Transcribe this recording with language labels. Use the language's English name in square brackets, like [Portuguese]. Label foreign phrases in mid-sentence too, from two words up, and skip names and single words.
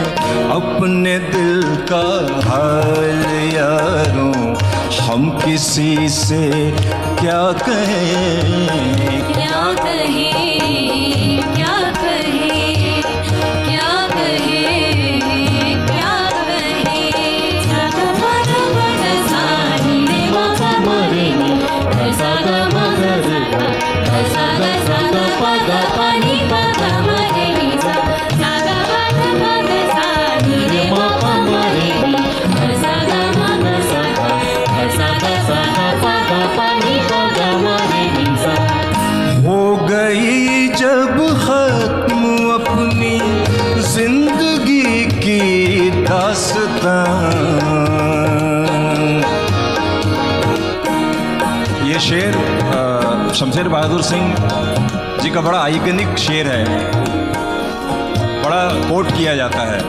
[Hindi] अपने दिल का हाल यारों हम किसी से क्या कहें। क्या कहें, क्या कहें, क्या कहें, क्या कहें। सा गा मा गा मा गा सा नी रे मा गा मा रे नी सा गा मा गा सा गा पा गा पा नी पा गा मा रे नी सा गा मा गा सा नी रे मा पा मा रे नी सा गा मा गा सा गा पा गा पा नी पा गा मा रे नी सा। हो गई जब खत्म अपनी जिंदगी की दास्तां। ये शेर शमशेर बहादुर सिंह जी का बड़ा आइकनिक शेर है, बड़ा कोट किया जाता है।